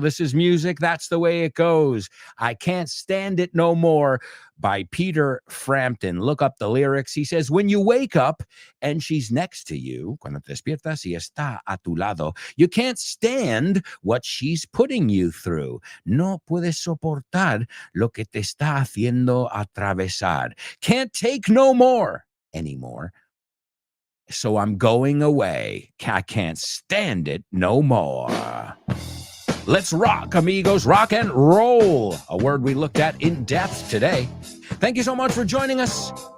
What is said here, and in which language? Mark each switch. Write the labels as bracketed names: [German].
[English] This is music. That's the way it goes. I Can't Stand It No More by Peter Frampton. Look up the lyrics. He says, when you wake up and she's next to you, [Spanish] cuando te despiertas y está a tu lado, [English] you can't stand what she's putting you through. [Spanish] No puedes soportar lo que te está haciendo atravesar. [English] Can't take no more anymore. So I'm going away. I can't stand it no more. Let's rock, amigos. Rock and roll. A word we looked at in depth today. Thank you so much for joining us.